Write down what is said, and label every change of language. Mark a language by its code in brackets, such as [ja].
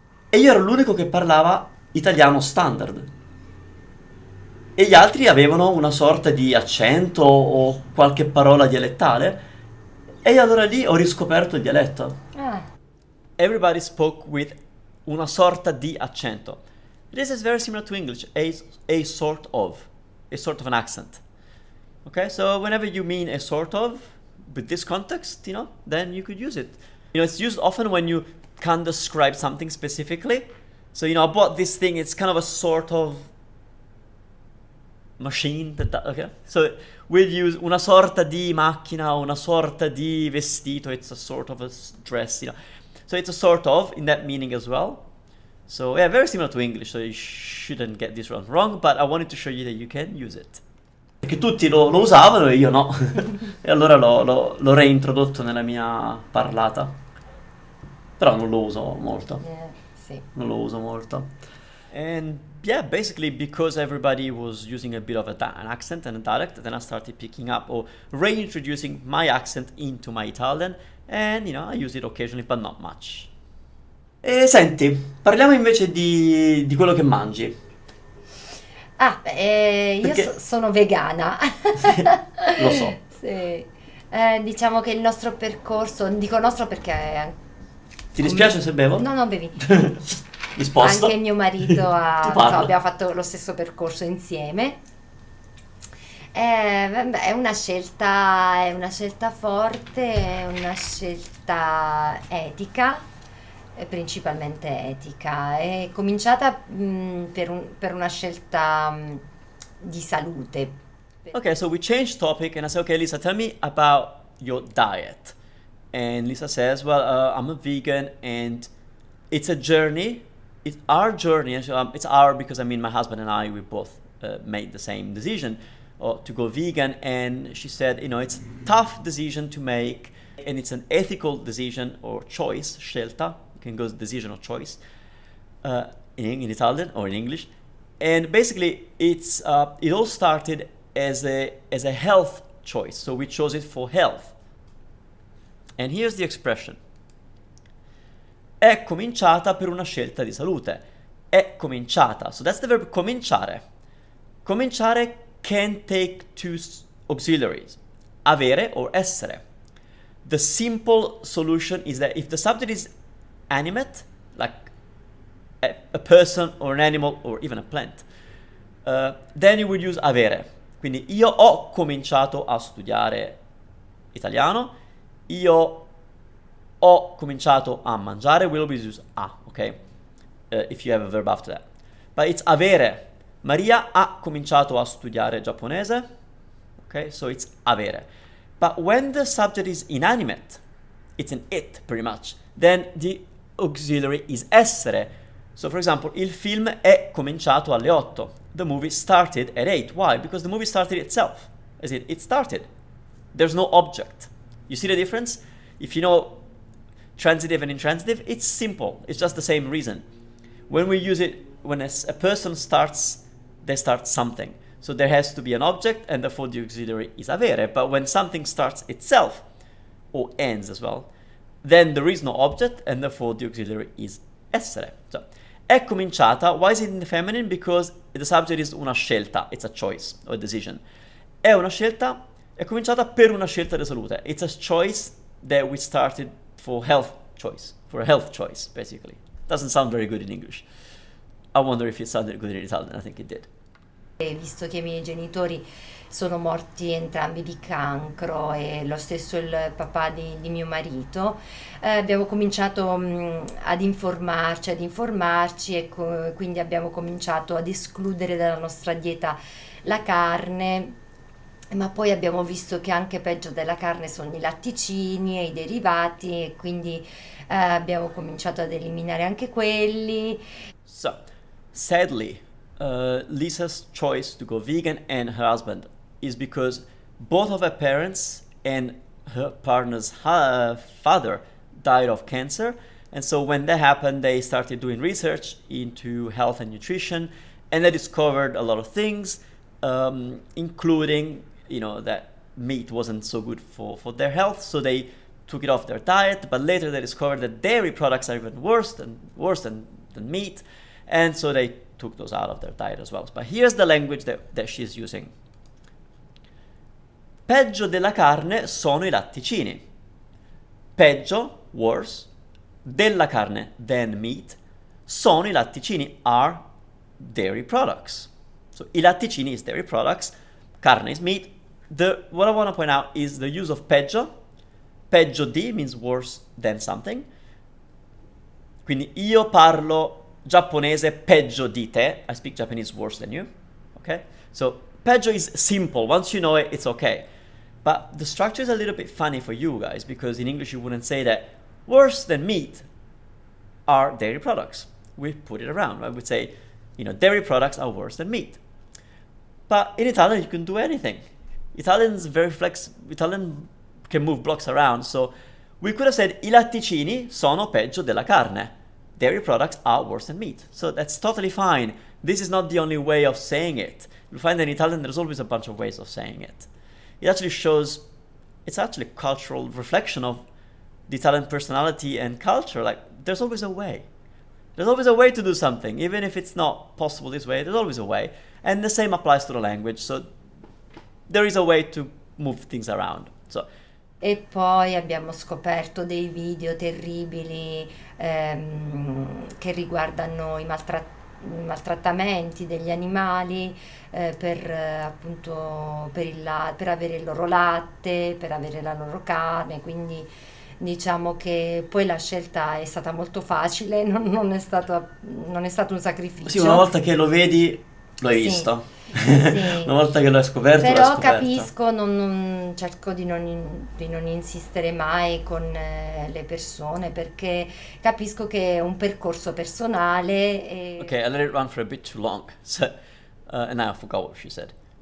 [it] E io ero l'unico che parlava italiano standard, e gli altri avevano una sorta di accento o qualche parola dialettale, e io allora lì ho riscoperto il dialetto. [en] Everybody spoke with [it] una sorta di accento. [en] This is very similar to English, a sort of an accent. Okay, so whenever you mean a sort of, with this context, then you could use it. It's used often when you can't describe something specifically. So, I bought this thing, it's kind of a sort of machine. Okay? So we'll use [it] una sorta di macchina, una sorta di vestito, [en] it's a sort of a dress, So it's a sort of, in that meaning as well. So yeah, very similar to English, so you shouldn't get this wrong, but I wanted to show you that you can use it. [it] Perché tutti lo usavano e io no. E allora l'ho reintrodotto nella mia parlata. Però non lo uso molto. Sì. Non lo uso molto. [en] And yeah, basically because everybody was using a bit of an accent and a dialect, then I started picking up or reintroducing my accent into my Italian, and I use it occasionally, but not much. [it] E senti, parliamo invece di quello che mangi. Io sono vegana. Lo so. Sì. Diciamo che il nostro percorso, dico nostro perché... Ti dispiace se bevo? No, bevi. Mi sposto. Anche mio marito abbiamo fatto lo stesso percorso insieme. È una scelta forte, è una scelta etica. Principalmente etica, è cominciata per una scelta di salute. [en] Okay, so we changed topic and I said, okay, Lisa, tell me about your diet. And Lisa says, well, I'm a vegan and it's a journey. It's our journey. It's our, because my husband and I, we both made the same decision to go vegan. And she said, it's a tough decision to make and it's an ethical decision or choice, scelta. You can go decision or choice in Italian or in English, and basically it all started as a health choice. So we chose it for health. And here's the expression: [it] è cominciata per una scelta di salute. È cominciata. [en] So that's the verb cominciare. Cominciare can take two auxiliaries: avere or essere. The simple solution is that if the subject is animate, like a person or an animal or even a plant, then you would use avere. [it] Quindi io ho cominciato a studiare italiano, io [en] Ho cominciato a mangiare, we'll always use a, okay? If you have a verb after that. But it's avere. [it] Maria ha cominciato a studiare giapponese. [en] Okay, so it's avere. But when the subject is inanimate, it's an it pretty much, then the auxiliary is essere. So for example, [it] il film è cominciato alle 8. [en] The movie started at 8. Why? Because the movie started itself. As it started. There's no object. You see the difference? If you know transitive and intransitive, it's simple. It's just the same reason. When we use it, when a person starts, they start something. So there has to be an object, and therefore the auxiliary is avere. But when something starts itself, or ends as well, then there is no object, and therefore the auxiliary is essere. So, [it] è cominciata. [en] Why is it in the feminine? Because the subject is [it] una scelta. [en] It's a choice or a decision. [it] È una scelta. È cominciata per una scelta di salute. [en] It's a choice that we started for health choice. For a health choice, basically. Doesn't sound very good in English. I wonder if it sounded good in Italian. I think it did. Visto che i miei genitori sono morti entrambi di cancro e lo stesso il papà di mio marito, abbiamo cominciato ad informarci e quindi abbiamo cominciato ad escludere dalla nostra dieta la carne, ma poi abbiamo visto che anche peggio della carne sono i latticini e i derivati e quindi abbiamo cominciato ad eliminare anche quelli. So, sadly, Lisa's choice to go vegan and her husband is because both of her parents and her partner's father died of cancer. And so when that happened, they started doing research into health and nutrition, and they discovered a lot of things, including, that meat wasn't so good for their health. So they took it off their diet, but later they discovered that dairy products are even worse than meat. And so they took those out of their diet as well. But here's the language that she's using. [it] Peggio della carne sono i latticini. [en] Peggio, worse, [it] della carne, [en] than meat, [it] sono i latticini, [en] are dairy products. So i latticini is dairy products, carne is meat. What I want to point out is the use of peggio. Peggio di means worse than something. [it] Quindi io parlo giapponese peggio di te. [en] I speak Japanese worse than you. Okay? So peggio is simple. Once you know it, it's okay. But the structure is a little bit funny for you guys because in English you wouldn't say that worse than meat are dairy products. We put it around. I would say, dairy products are worse than meat. But in Italian you can do anything. Italian's very Italian can move blocks around. So we could have said [it] i latticini sono peggio della carne. [en] Dairy products are worse than meat. So that's totally fine. This is not the only way of saying it. You'll find that in Italian there's always a bunch of ways of saying it. It actually shows, it's actually a cultural reflection of the Italian personality and culture. Like, there's always a way. There's always a way to do something. Even if it's not possible this way, there's always a way. And the same applies to the language. So there is a way to move things around. So, [it] e poi abbiamo scoperto dei video terribili che riguardano i maltrattamenti degli animali appunto per avere il loro latte, per avere la loro carne, quindi diciamo che poi la scelta è stata molto facile, non è stato un sacrificio. Sì, una volta che lo vedi, lo hai visto. Sì. Una volta che l'hai scoperto, però capisco, cerco di non insistere mai con le persone perché capisco che è un percorso personale. [en] Okay, I let it run for a bit too long, so and now I forgot what she said.